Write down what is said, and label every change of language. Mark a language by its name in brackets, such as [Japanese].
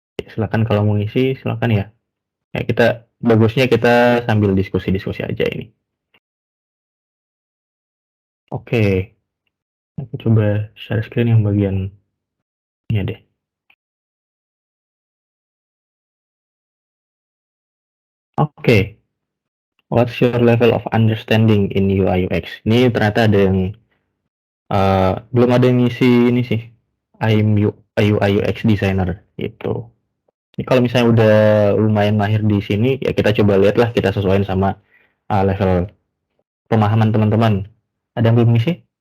[Indonesian] Silakan kalau mau ngisi, silakan ya. Ya bagusnya kita sambil diskusi-diskusi aja ini. Oke, aku coba share screen yang bagian ini deh. [English] Oke, what's your level of understanding in UI UX? [Indonesian] Ini ternyata ada yang belum ada yang ngisi ini sih. [English] I'm UI UX designer [Indonesian] gitu. Ini kalau misalnya udah lumayan mahir di sini, ya kita coba lihat lah, kita sesuaikan sama level pemahaman teman-teman. Ada yang belum ngisi?